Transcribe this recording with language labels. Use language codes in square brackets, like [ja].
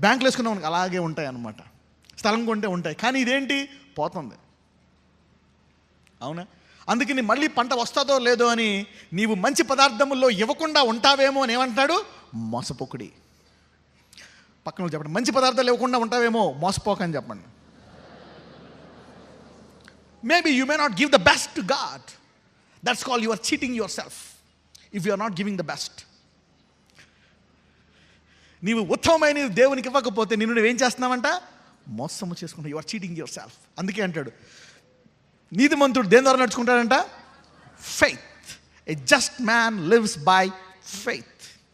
[te] బ్యాంకులు వేసుకున్న మనకి అలాగే ఉంటాయి అన్నమాట, స్థలం కొంటే ఉంటాయి, కానీ ఇదేంటి పోతుంది, అవునా? అందుకని మళ్ళీ పంట వస్తుందో లేదో అని నీవు మంచి పదార్థముల్లో ఇవ్వకుండా ఉంటావేమో అని ఏమంటాడు? మోసపోకుడి. పక్కన చెప్పండి, మంచి పదార్థాలు ఇవ్వకుండా ఉంటావేమో, మోసపోకని చెప్పండి. [en] Maybe you may not give the best to God. That's called you are cheating yourself if you are not giving the best. [te] నీవు ఉత్తమమైన దేవునికి ఇవ్వకపోతే నిన్ను నువ్వేం చేస్తున్నావంట? మోసము చేసుకుంటావు. [en] You are cheating yourself. [te] అందుకే అంటాడు నీతిమంతుడు దేని ద్వారా నడుచుకుంటాడంట? [en] Faith. A just man lives by faith.